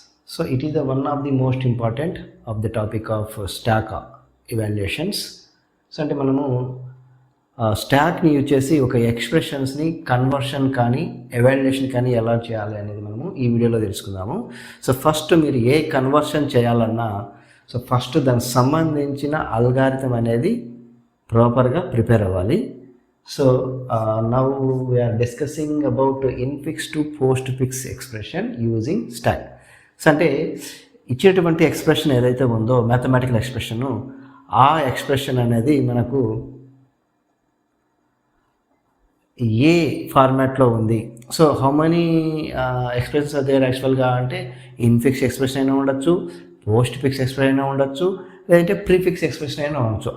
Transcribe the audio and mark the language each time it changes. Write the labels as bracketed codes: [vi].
[en] So it is the one of the most important of the topic of stack evaluations. [te] So అంటే మనము స్టాక్ని use చేసి ఒక ఎక్స్ప్రెషన్స్ని conversion కానీ evaluation కానీ ఎలా చేయాలి అనేది మనము ఈ వీడియోలో తెలుసుకుందాము. సో ఫస్ట్ మీరు ఏ కన్వర్షన్ చేయాలన్నా సో ఫస్ట్ దానికి సంబంధించిన అల్గారిథం అనేది ప్రాపర్గా ప్రిపేర్ అవ్వాలి. [en] So now we are discussing about infix to postfix expression using stack. [te] So అంటే ఇచ్చేటువంటి ఎక్స్ప్రెషన్ ఏదైతే ఉందో మ్యాథమెటికల్ ఎక్స్ప్రెషను, ఆ ఎక్స్ప్రెషన్ అనేది మనకు ఏ ఫార్మాట్లో ఉంది. సో [en] how many expressions [te] అదే యాక్చువల్గా అంటే ఇన్ఫిక్స్ ఎక్స్ప్రెషన్ అయినా ఉండొచ్చు, పోస్ట్ ఫిక్స్ ఎక్స్ప్రెషన్ అయినా ఉండొచ్చు, లేదంటే ప్రీఫిక్స్ ఎక్స్ప్రెషన్ అయినా ఉండొచ్చు.